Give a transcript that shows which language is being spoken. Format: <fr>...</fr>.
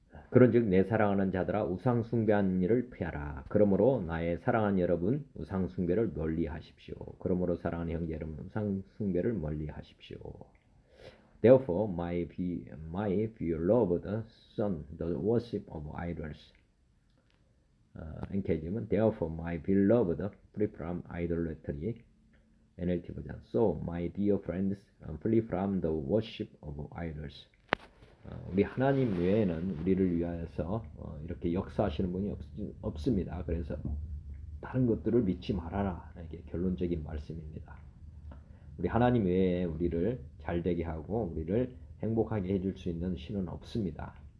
<ko>그런즉 내 사랑하는 자들아 우상 숭배하는 일을 피하라. 그러므로 나의 사랑하는 여러분 우상 숭배를 멀리하십시오. 그러므로 사랑하는 형제 여러분 우상 숭배를 멀리하십시오.</ko> <en>Therefore, my beloved son, the worship of idols. NK지는 Therefore, my beloved, flee from idolatry. NLT 버전. So, my dear friends, flee from the worship of idols.</en> <ko>우리 하나님 외에는 우리를 위하여서 이렇게 역사하시는 분이 없습니다. 그래서 다른 것들을 믿지 말아라. 이게 결론적인 말씀입니다. 우리 하나님 외에 우리를 잘되게 하고 우리를 행복하게 해줄 수 있는 신은 없습니다.</ko>